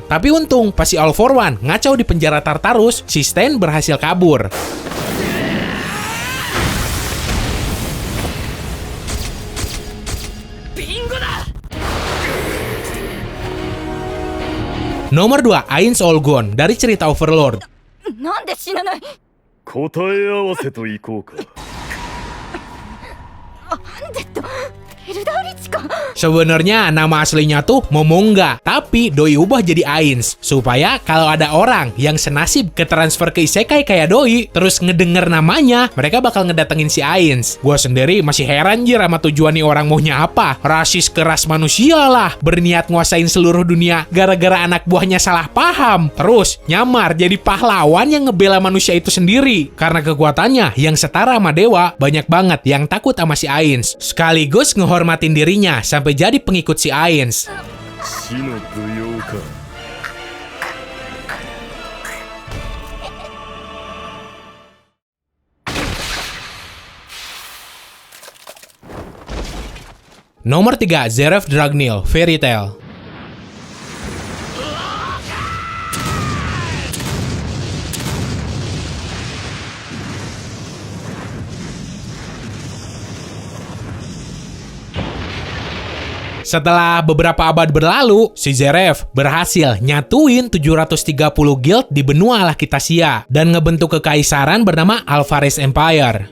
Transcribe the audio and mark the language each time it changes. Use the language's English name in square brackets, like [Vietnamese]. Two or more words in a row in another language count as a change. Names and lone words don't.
[Indonesian] Tapi untung pas si All for One ngacau di penjara Tartarus, si Stain berhasil kabur. Nomor 2, Ainz Olgon dari cerita Overlord. [Japanese] なんで死なない。答え合わせといこうか。アンデッド、エルダーリッチか。 [Indonesian] Sebenarnya nama aslinya tuh Momonga, tapi doi ubah jadi Ainz supaya kalau ada orang yang senasib ke transfer ke isekai kayak doi, terus ngedenger namanya, mereka bakal ngedatengin si Ainz. Gua sendiri masih heran jir sama tujuan nih orang maunya apa. Rasis ke ras manusia lah, berniat nguasain seluruh dunia gara-gara anak buahnya salah paham. Terus nyamar jadi pahlawan yang ngebela manusia itu sendiri. Karena kekuatannya yang setara sama dewa, banyak banget yang takut sama si Ainz. Sekaligus ngehormatin dirinya sampai jadi pengikut si Ainz. [Japanese] 死の舞踊か。 [Indonesian] Nomor 3, Zeref Dragneel, Fairy Tail. Setelah beberapa abad berlalu, si Zeref berhasil nyatuin 730 guild di benua Lakitasia dan ngebentuk kekaisaran bernama Alvarez Empire.